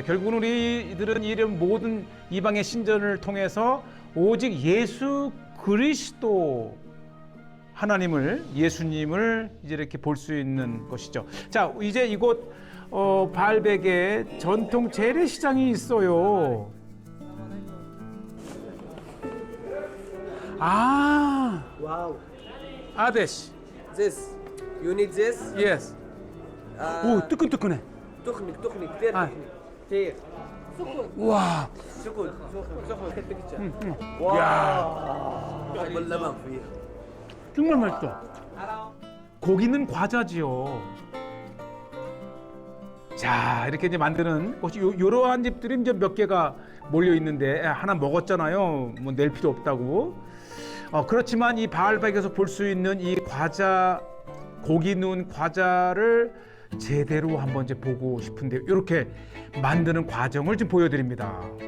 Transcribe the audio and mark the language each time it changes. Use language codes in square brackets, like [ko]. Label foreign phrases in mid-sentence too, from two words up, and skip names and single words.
[ko] 결국은 우리들은 이런 모든 이방의 신전을 통해서 오직 예수 그리스도 하나님을, 예수님을 이제 이렇게 볼 수 있는 것이죠. 자, 이제 이곳 바알백에 전통 재래시장이 있어요. 아, [en] Wow. [ko] 아데시. [en] This. You need this? Yes. [ko] 오, 뜨끈뜨끈해. [ar] تخنق كثير آه. تخنق كثير [ko] 와. [ar] سكر سخن كثير [ko] 야, [ar] بحب اللبن فيها [ko] 정말 맛있어. 고기는 과자지요. 자, 이렇게 이제 만드는 것이 요러한 집들이 이제 몇 개가 몰려 있는데, 하나 먹었잖아요. 뭐 낼 필요 없다고. 그렇지만 이 바알백에서 볼 수 있는 이 과자, 고기 누운 과자를 제대로 한번 이제 보고 싶은데, 이렇게 만드는 과정을 좀 보여드립니다.